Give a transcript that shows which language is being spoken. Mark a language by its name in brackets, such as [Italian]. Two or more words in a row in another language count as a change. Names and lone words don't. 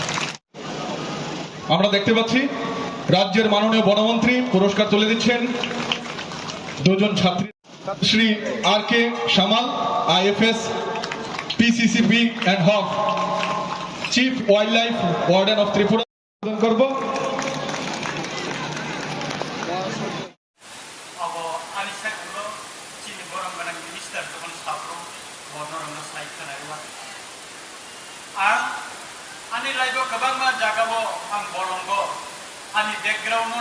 [Bangla] আমরা দেখতে পাচ্ছি রাজ্যের মাননীয় বনমন্ত্রী পুরস্কার তুলে দিচ্ছেন দুজন ছাত্রী, শ্রী আর কে সামাল, আইএফএস পিসিসিবি অ্যান্ড হক চিফ ওয়াইল্ড লাইফ ওয়ার্ডেন অফ ত্রিপুরা করব। [Bodo] अब अनि साइडको चिनी गरम गोनां मिनिस्टार जखन साफ्रोम बर्नरनो साइड खोनायवा आं आंनि लाइफआव गोबां मा जागाबो आं बरंग आंनि बेकग्राउन्डआव